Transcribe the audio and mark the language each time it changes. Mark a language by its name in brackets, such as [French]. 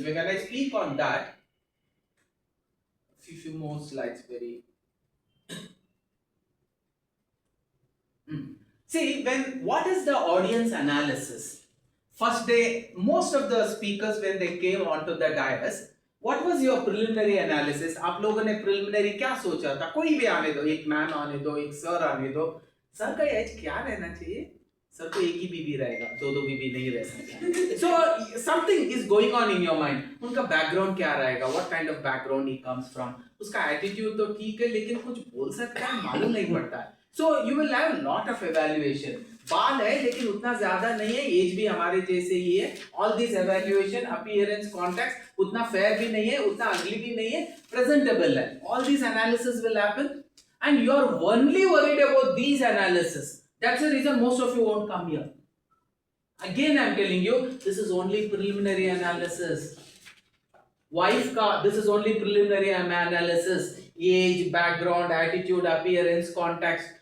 [English] When I speak on that, few more slides, very. See, what is the audience analysis? First day, most of the speakers, when they came onto the dais, what was your preliminary analysis? [Hindi] आप लोगों ने preliminary क्या सोचा था? कोई भी आने दो, एक मैम आने दो, एक सर आने दो। सर का एज क्या रहना चाहिए? सर को एक ही बीवी रहेगा, दो बीवी नहीं रह सकता। [English] So something is going on in your mind. [Hindi] उनका background क्या रहेगा? [English] What kind of background he comes from? [Hindi] उसका attitude तो ठीक है, लेकिन कुछ बोल सकता है मालूम नहीं पड़ता है। [English] So you will have a lot of evaluation. [Hindi] बाल है लेकिन उतना ज्यादा नहीं है, एज भी हमारे जैसे ही है। [English] All this evaluation, appearance, context [Hindi] उतना fair भी नहीं है, उतना ugly भी नहीं है, presentable है। [English] All these analysis will happen, and you are only worried about these analysis. That's the reason most of you won't come here. Again, I'm telling you, this is only preliminary analysis. Wife ka, this is only preliminary analysis. Age, background, attitude, appearance, context.